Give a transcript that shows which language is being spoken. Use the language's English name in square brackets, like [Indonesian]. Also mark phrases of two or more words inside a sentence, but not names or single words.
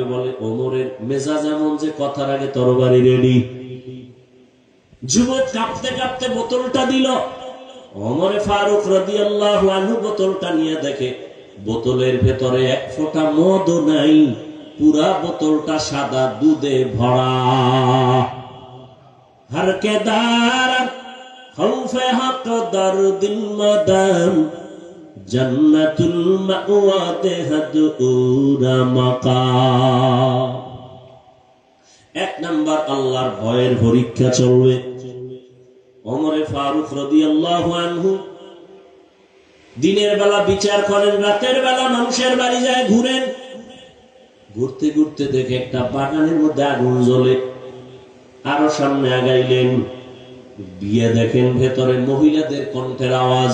[Bangla] বলে ওমরের মেজাজ এমন যে কথার আগে তরবারি রেডি। যুবক কাঁপতে কাঁপতে বোতলটা দিল। ওমর ফারুক রাদিয়াল্লাহু আনহু বোতলটা নিয়ে দেখে বোতলের ভেতরে 1 ফোঁটা মদও নাই, পুরা বোতলটা সাদা দুধে ভরা। [Persian] هر که دارد خوف حق در دل مدام جنة المأوى دهد اورا مقام. [Bangla] এক নম্বর আল্লাহর ভয়ের পরীক্ষা চলবে। ওমরে ফারুক রাদিয়াল্লাহু আনহু দিনের বেলা বিচার করেন, রাতের বেলা মানুষের বাড়ি যায় ঘুরেন। ঘুরতে ঘুরতে দেখে একটা বাগানের মধ্যে আগুন জ্বলে। আরো সামনে আগাইলেন, বিয়ে দেখেন ভেতরে মহিলাদের কণ্ঠের আওয়াজ।